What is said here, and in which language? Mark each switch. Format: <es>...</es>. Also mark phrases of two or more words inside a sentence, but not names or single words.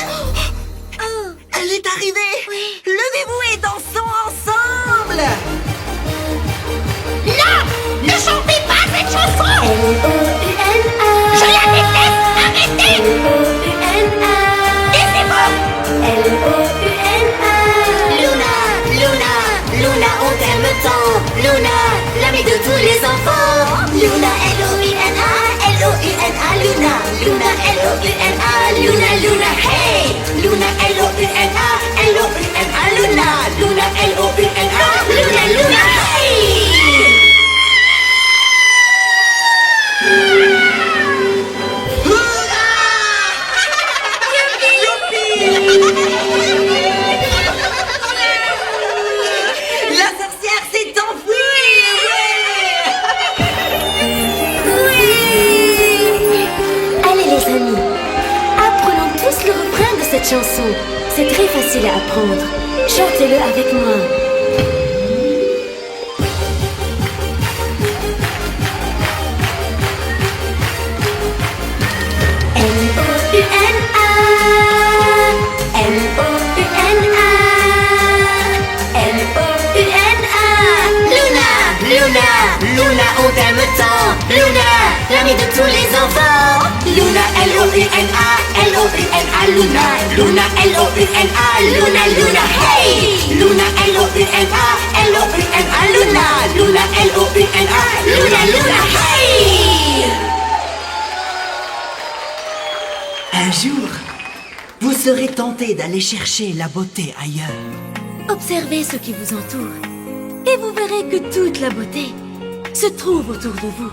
<fr>Oh, Elle est arrivée. oui. Levez-vous et dansons ensemble. Non! Ne chantez pas cette chanson! L-O-U-N-A. Je la déteste! Arrêtez! L-O-U-N-A. Laissez-moi! L-O-U-N-A. Luna! Luna! Luna, on t'aime tant! Luna! L'ami de tous les enfants! Luna, L-O-U-N-A! L-O-U-N-A! Luna! Luna, L-O-U-N-A! Luna, Luna, hey! Luna, L-O-U-N-A! L-O-U-N-A! Luna! Luna, L-O-U-N-A! Luna, Luna, hey! La sorcière s'est enfuie. Allez les amis, apprenons tous le refrain de cette chanson. C'est très facile à apprendre. Chantez-le avec moi. L-O-U-N-A. L-O-U-N-A. L-O-U-N-A. Luna! Luna! L-O-U-N-A, L-O-U-N-A, Luna, Luna, L-O-U-N-A, Luna, Luna, hey! Luna, L-O-U-N-A, L-O-U-N-A, Luna, Luna, L-O-U-N-A, Luna, Luna, hey! Un jour, vous serez tenté d'aller chercher la beauté ailleurs. Observez ce qui vous entoure et vous verrez que toute la beauté se trouve autour de vous.</fr>